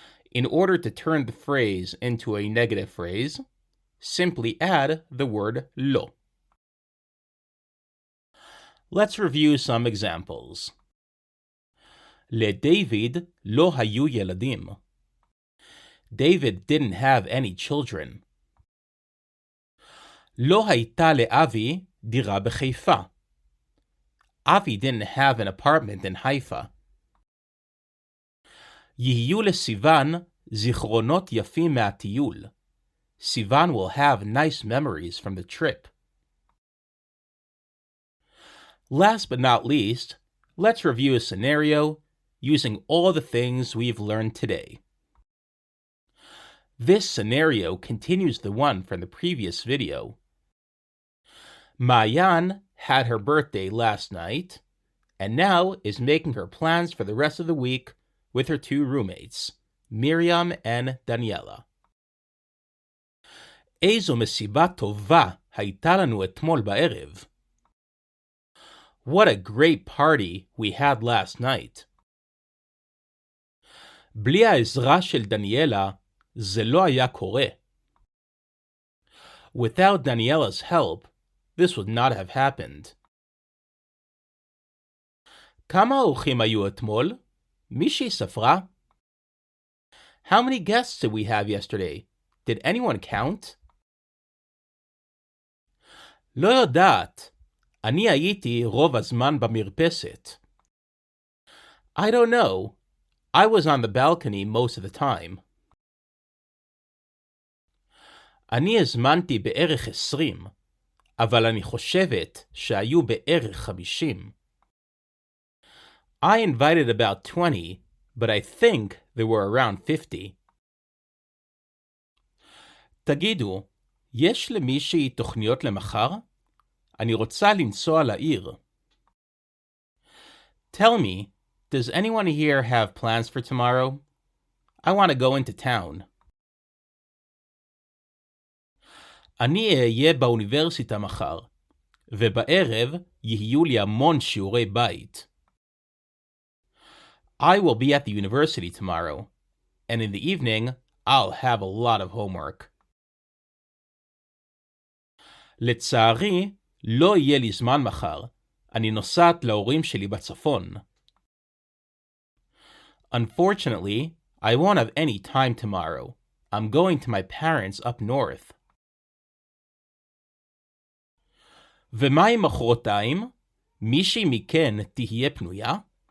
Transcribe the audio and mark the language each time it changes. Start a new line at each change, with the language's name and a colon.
English: In order to turn the phrase into a negative phrase, simply add the word lo. Let's review some examples.
Hebrew: לדייוויד לא היו ילדים.
English: David didn't have any children.
Hebrew: לא הייתה לאבי דירה בחיפה.
English: Avi didn't have an apartment in Haifa.
Hebrew: יהיו לסיוון זיכרונות יפים מהטיול.
English: Sivan will have nice memories from the trip. Last but not least, let's review a scenario using all the things we've learned today. This scenario continues the one from the previous video. Mayan had her birthday last night and now is making her plans for the rest of the week with her two roommates, Miriam and Daniela.
Hebrew: איזו מסיבה טובה הייתה לנו אתמול בערב.
English: What a great party we had last night.
Hebrew: בלי העזרה של דניאלה, זה לא היה קורה.
English: Without Daniela's help, this would not have happened.
Hebrew: כמה אורחים היו אתמול? מישהי ספרה?
English: How many guests did we have yesterday? Did anyone count?
Hebrew: לא יודעת. אני הייתי רוב הזמן במרפסת.
English: I don't know. I was on the balcony most of the time.
Hebrew: אני הזמנתי בערך 20, אבל אני חושבת שהיו בערך 50.
English: I invited about 20, but I think there were around 50.
Hebrew: תגידו, יש למישהי תוכניות למחר? אני רוצה לנסוע לעיר.
English: Tell me, does anyone here have plans for tomorrow? I want to go into town.
Hebrew: אני אהיה באוניברסיטה מחר, ובערב יהיו לי המון שיעורי בית.
English: I will be at the university tomorrow, and in the evening, I'll have a lot of homework.
Hebrew: לצערי, לא יהיה לי זמן מחר. אני נוסעת להורים שלי בצפון.
English: Unfortunately, I won't have any time tomorrow. I'm going to my parents up north.
Hebrew: ומה עם מחרתיים? מישהי מכן תהיה פנויה?